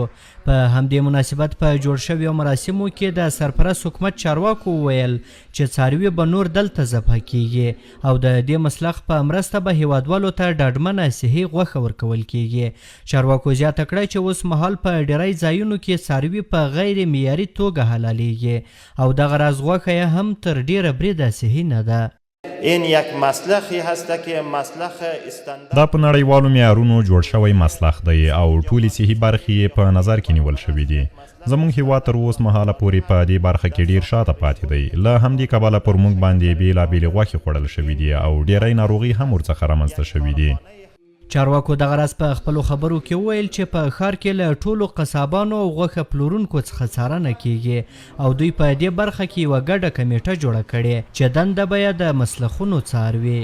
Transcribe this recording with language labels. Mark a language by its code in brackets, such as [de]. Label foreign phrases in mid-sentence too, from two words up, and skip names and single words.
[ps] په همدې مناسبت په جوړ شویو مراسمو کې د سرپرست حکومت چارواکو وویل چې څاروي به نور دلته ذبح کیږي او د دې مسلخ په مرسته به هیوادوالو ته ډاډمنه صحي غوښه ورکول کیږي. چارواکو زیاته کړه چې اوس مهال په ډیری ځایونو کې څاروي په غیر معیاري توګه حلالېږي او دغه راز غوښه یې هم تر ډیره بریده صحي نه ده. [fa] این یک مسلخی هست که مسلخ استاندارد [ps] دا په نړیوالو معیارونو جوړ شوی مسلخ دی او ټولې صحي برخې په نظر کې نیول شوي دي. زموږ هیواد تر اوس مهاله پورې په دې برخه کې ډیر شاته پاتې دی. له همدې کبله پر موږ باندې بېلابېلې غوښې خوړل شوي دي او ډیری ناروغي هم ورڅخه رامنځته شوي دي. چارواکو دغه راز په خپلو خبرو کې وویل چې په ښار کې له ټولو قصابانو او غوښه پلورونکو څخه څارنه کیږي او دوی په دې برخه کې یوه ګډه کمیټه جوړه کړې چې دنده به یې د مسلخونو څاروي.